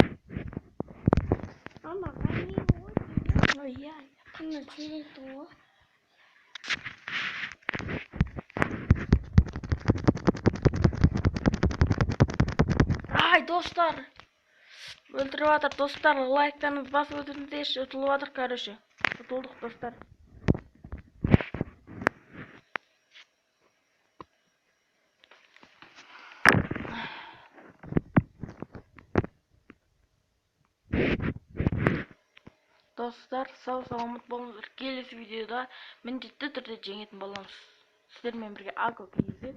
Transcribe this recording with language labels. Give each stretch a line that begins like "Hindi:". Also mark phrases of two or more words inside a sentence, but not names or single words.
Russian: Мама, гони его. Ой, я. На цвету.
Kazakh: Ай, достар. Өлтіріватыр, достар. Лайктарыңызды басып өтіңіздерші. Ұтылыватыр, короче. Ұтылдық, достар. Достар, сау-саламат болыңыздар. Келесі видеода міндетті түрде жеңетін боламыз. Сіздермен бірге Ако